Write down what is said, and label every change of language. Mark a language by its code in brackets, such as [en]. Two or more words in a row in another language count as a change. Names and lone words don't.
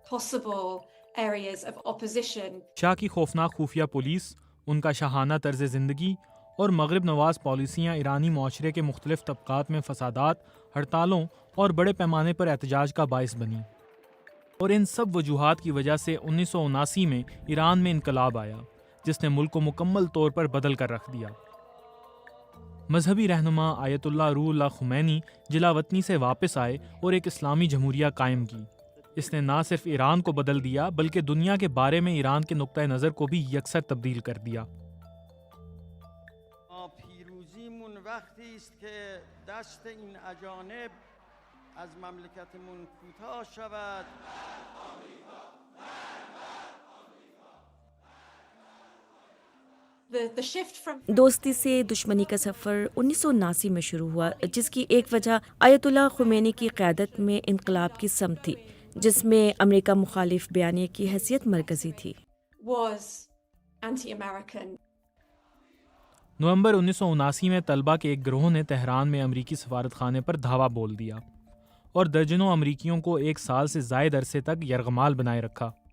[ur] شاہ کی خوفناک خفیہ پولیس، ان کا شاہانہ طرز زندگی اور مغرب نواز پالیسیاں ایرانی معاشرے کے مختلف طبقات میں فسادات، ہڑتالوں اور بڑے پیمانے پر احتجاج کا باعث بنی، اور ان سب وجوہات کی وجہ سے 1979 میں ایران میں انقلاب آیا، جس نے ملک کو مکمل طور پر بدل کر رکھ دیا۔ مذہبی رہنما آیت اللہ روح اللہ خمینی جلا وطنی سے واپس آئے اور ایک اسلامی جمہوریہ قائم کی۔ اس نے نہ صرف ایران کو بدل دیا بلکہ دنیا کے بارے میں ایران کے نقطہ نظر کو بھی یکسر تبدیل کر دیا۔ [fa] پیروزیمون وقتی است که دست این اجانب از مملکتمون کوتاه شود۔ [ur] دوستی سے دشمنی کا سفر 1979 میں شروع ہوا، جس کی ایک وجہ آیت اللہ خمینی کی قیادت میں انقلاب کی سمت تھی، جس میں امریکہ مخالف بیانیے کی حیثیت مرکزی تھی۔ نومبر 1979 میں طلبہ کے ایک گروہ نے تہران میں امریکی سفارت خانے پر دھاوا بول دیا اور درجنوں امریکیوں کو 1 سال سے زائد عرصے تک یرغمال بنائے رکھا۔